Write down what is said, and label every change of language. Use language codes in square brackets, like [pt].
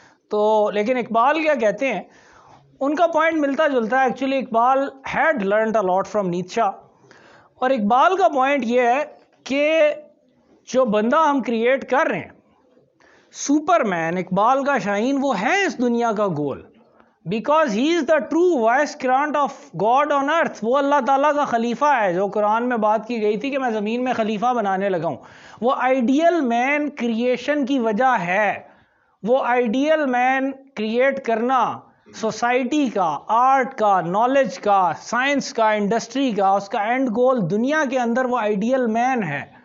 [ur] تو لیکن اقبال کیا کہتے ہیں, ان کا پوائنٹ ملتا جلتا ہے. [en] actually Iqbal had learned a lot from Nietzsche, [ur] اور اقبال کا پوائنٹ یہ ہے کہ جو بندہ ہم کریٹ کر رہے ہیں سپر مین, اقبال کا شاہین, وہ ہے اس دنیا کا گول. [en] Because he is the true vicegerent of God on earth. [ur] وہ اللہ تعالیٰ کا خلیفہ ہے, جو قرآن میں بات کی گئی تھی کہ میں زمین میں خلیفہ بنانے لگا ہوں. وہ آئیڈیل مین کریشن کی وجہ ہے. وہ آئیڈیل مین کریٹ کرنا سوسائٹی کا, آرٹ کا, نالج کا, سائنس کا, انڈسٹری کا, اس کا اینڈ گول دنیا کے اندر وہ آئیڈیل مین ہے.